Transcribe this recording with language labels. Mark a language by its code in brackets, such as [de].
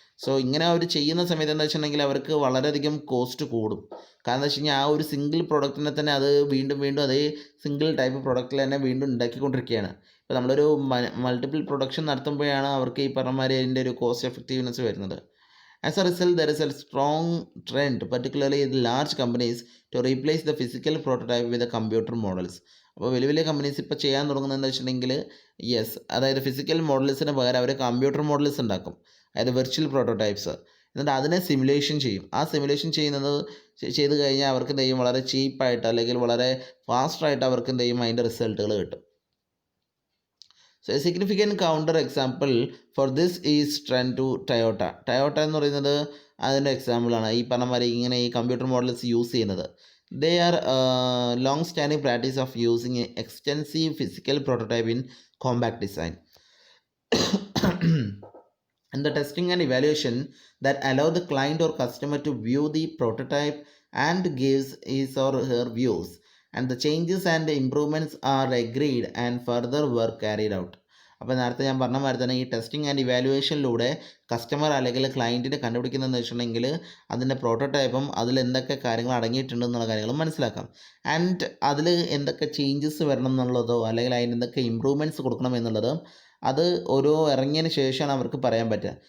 [ml] So ഇങ്ങനെ അവർ ചെയ്യുന്ന സമയത്ത് എന്താ വെച്ചിട്ടുണ്ടെങ്കിൽ അവർക്ക് വളരെയധികം കോസ്റ്റ് കൂടും. കാരണം എന്താ വെച്ച് കഴിഞ്ഞാൽ ആ ഒരു സിംഗിൾ പ്രൊഡക്റ്റിനെ തന്നെ അത് വീണ്ടും അതേ സിംഗിൾ ടൈപ്പ് പ്രൊഡക്റ്റിൽ തന്നെ വീണ്ടും ഉണ്ടാക്കിക്കൊണ്ടിരിക്കുകയാണ്. ഇപ്പോൾ നമ്മളൊരു മൾട്ടിപ്പിൾ പ്രൊഡക്ഷൻ നടത്തുമ്പോഴാണ് അവർക്ക് ഈ പറഞ്ഞ മാതിരി അതിൻ്റെ ഒരു കോസ്റ്റ് എഫക്റ്റീവ്നെസ് വരുന്നത്. [en] As a result, there is a strong trend, particularly in large companies, to replace the physical prototype with the computer models. [ml] അപ്പോൾ വലിയ കമ്പനീസ് ഇപ്പോൾ ചെയ്യാൻ തുടങ്ങുന്നത് എന്താ വെച്ചിട്ടുണ്ടെങ്കിൽ അതായത് ഫിസിക്കൽ മോഡൽസിന് പകരം അവർ കമ്പ്യൂട്ടർ മോഡൽസ് ഉണ്ടാക്കും, അതായത് വെർച്വൽ പ്രോട്ടോടൈപ്സ്. എന്നിട്ട് അതിനെ സിമുലേഷൻ ചെയ്യും. ആ സിമുലേഷൻ ചെയ്ത് കഴിഞ്ഞാൽ അവർക്ക് എന്ത് ചെയ്യും, വളരെ ചീപ്പായിട്ട് അല്ലെങ്കിൽ വളരെ ഫാസ്റ്റായിട്ട് അവർക്ക് എന്ത് ചെയ്യും, അതിൻ്റെ റിസൾട്ടുകൾ കിട്ടും. [en] so a significant counter example for this is trend to Toyota [ml] എന്ന് പറയുന്നത് അതിൻ്റെ എക്സാമ്പിളാണ്. ഈ പറഞ്ഞ മാതിരി ഇങ്ങനെ ഈ കമ്പ്യൂട്ടർ മോഡൽസ് യൂസ് ചെയ്യുന്നത്. [en] They are long standing practice of using extensive physical prototype in compact design and the testing and evaluation that allow the client or customer to view the prototype and gives his or her views, and the changes and improvements are agreed and further work carried out. [ml] അപ്പോൾ നേരത്തെ ഞാൻ പറഞ്ഞ മാതിരി തന്നെ ഈ testing and ഇവാലുവേഷനിലൂടെ customer അല്ലെങ്കിൽ ക്ലയൻറ്റിനെ കണ്ടുപിടിക്കുന്നതെന്ന് വെച്ചിട്ടുണ്ടെങ്കിൽ അതിൻ്റെ പ്രോട്ടോടൈപ്പും അതിൽ എന്തൊക്കെ കാര്യങ്ങൾ അടങ്ങിയിട്ടുണ്ട് എന്നുള്ള കാര്യങ്ങളും മനസ്സിലാക്കാം. ആൻഡ് അതിൽ എന്തൊക്കെ ചേഞ്ചസ് വരണം എന്നുള്ളതോ അല്ലെങ്കിൽ അതിന് എന്തൊക്കെ ഇമ്പ്രൂവ്മെൻറ്റ്സ് കൊടുക്കണം എന്നുള്ളത് അത് ഓരോ ഇറങ്ങിയതിന് ശേഷമാണ് അവർക്ക് പറയാൻ പറ്റുക.